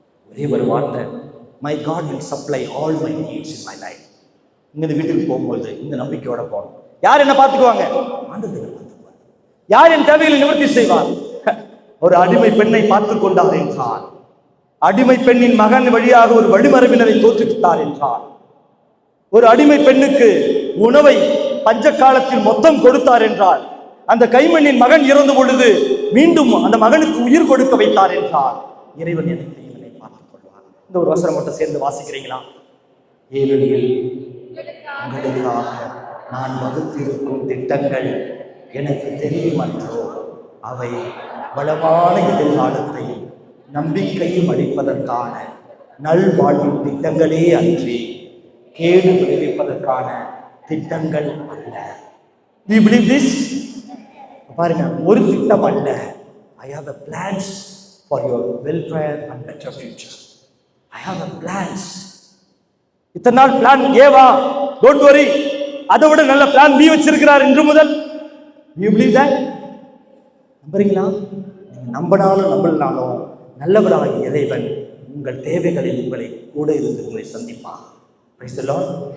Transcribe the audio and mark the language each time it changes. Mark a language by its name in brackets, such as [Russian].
[Tamil] ஒரே ஒரு வார்த்தை, [English] my God will supply all my needs in my life. [Tamil] இந்த வீட்டுக்கு போகும்போது இந்த நம்பிக்கையோட போகணும். யார் என்ன பார்த்துக்குவாங்க? ஆண்டவர் பார்த்துக்குவார். யார் என் தேவைகளை நிவர்த்தி செய்வார்? ஒரு அடிமை பெண்ணை பார்த்துக் கொண்டார் என்றார். அடிமை பெண்ணின் மகன் வழியாக ஒரு வழிமரபினரை தோற்றுவித்தார் என்றார். ஒரு அடிமை பெண்ணுக்கு உணவை பஞ்ச காலத்தில் மொத்தம் கொடுத்தார் என்றார். அந்த கைமண்ணின் மகன் இறந்த பொழுது மீண்டும் அந்த மகனுக்கு உயிர் கொடுக்க வைத்தார் என்றார். இறைவன் எனக்கு இவனை பார்த்துக் கொள்வார். இந்த ஒரு வசனம் மட்டும் சேர்ந்து வாசிக்கிறீங்களா? ஏனெனில் உங்களுக்காக நான் வகுத்திருக்கும் திட்டங்கள் எனக்கு தெரியும் அன்றோ, அவை வளமான எதிர்காலத்தையும் நம்பிக்கையும் அளிப்பதற்கான நல்வாழ்வின் திட்டங்களே அன்றி கேடு விளைவிப்பதற்கான திட்டங்கள் அல்ல. [English] We believe this? [Tamil] பாருங்க, ஒரு திட்டம் அல்ல. [English] I have a plans for your welfare and better future. I have a plans. [Tamil] இத்தனை நாள் பிளான் ஏவா, [English] don't worry, [Tamil] அதை விட நல்ல பிளான் பி வச்சிருக்கிறார் இன்று முதல். [English] You believe that? [Tamil] நம்புறீங்களா? நீங்க நம்பினாலும் நம்பலனாலும் நல்லவராகிய இறைவன் உங்கள் தேவைகளில் உங்களை கூட இருந்து உங்களை சந்திப்பார். [English] Praise the Lord.